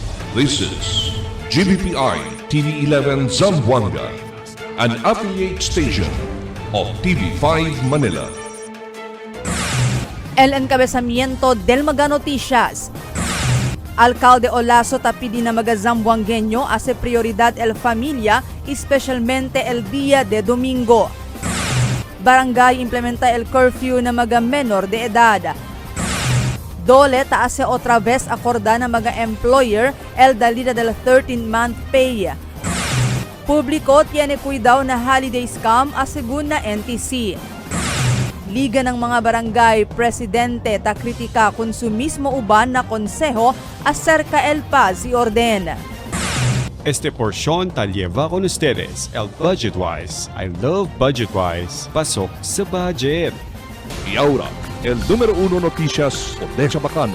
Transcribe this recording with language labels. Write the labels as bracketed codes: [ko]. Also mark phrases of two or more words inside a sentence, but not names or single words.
[en] This is GBPI TV11 Zamboanga, an affiliate station of TV5 Manila. [cbk] El encabezamiento del Maga Noticias. Alcalde Olaso tapidi na mga Zamboangueño hace prioridad el familia, especialmente el día de domingo. Barangay implementa el curfew na mga menor de edad. Dole taase otra vez acorda na mga employer el dalida del 13-month pay. Publiko tiene cuidado na holiday scam asegun na NTC. Liga ng mga barangay presidente ta kritika konsumismo uban na konseho acerca el paz y orden. Este porción ta lleva con ustedes el Budgetwise. [en] I love Budgetwise. [tl] Pasok sa budget. [cbk] Y ahora, el número 1 noticias Odessa Bacano.